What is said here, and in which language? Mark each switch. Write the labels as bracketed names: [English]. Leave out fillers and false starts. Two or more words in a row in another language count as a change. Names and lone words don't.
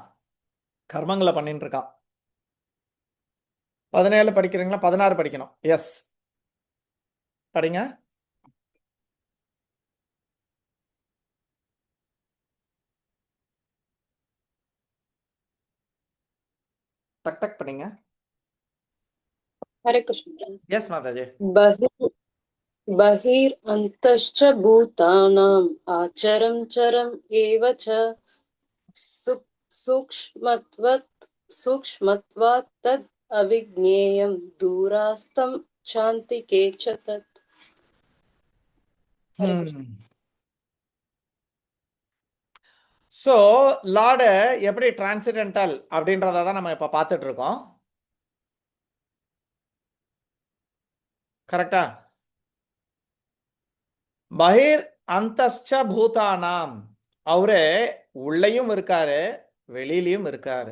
[Tamil] கர்மங்களை பண்ணிட்டு இருக்கான். 17 படிக்கிறீங்களா? 16 படிக்கணும். எஸ், படிங்க. டக் டக் படிங்க. [Sanskrit] हरे कृष्ण। [English] எஸ் माताजी. [Sanskrit] बहिरन्तश्च भूतानाम् आचरं चरम् एव च सूक्ष्मत्वात् तद् अविज्ञेयं दूरास्तं शान्तिके च तत्। हरे कृष्ण। [English] so Lord [Tamil] எப்படி டிரான்சிடென்டல் அப்படின்றத தான் நம்ம இப்போ பார்த்துட்டு இருக்கோம். கரெக்டா? [Sanskrit] बहिर् अन्तश्च भूतानाम्, [Tamil] அவரு உள்ளேயும் இருக்காரு வெளியிலையும் இருக்காரு.